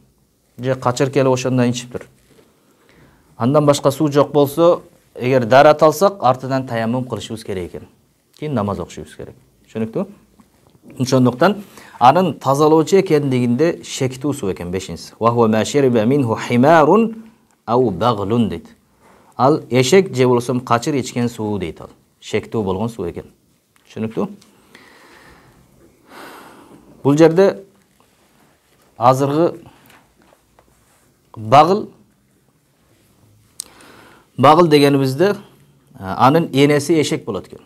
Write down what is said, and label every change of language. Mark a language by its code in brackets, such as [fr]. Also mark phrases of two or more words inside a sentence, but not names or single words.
[ky] Же качыр келип ошондон ичиптир. Андан башка суу жок болсо, эгер дарат алсак, артынан таяммум кылышыбыз керек экен. Кийин намаз окушубуз керек. Түшүнүктүү? Ошондуктан анын тазалоочу экендигинде шектүү суу экен 5-нчиси. [ar] وهو ما شرب منه حمار أو بغل дейт. [ky] Ал эшек же болсом качыр ичкен суу дейт ал. Шектүү болгон суу экен. Түшүнүктүү? Бул жерде азыргы багыл дегенибизде анын энеси эшек болот экен.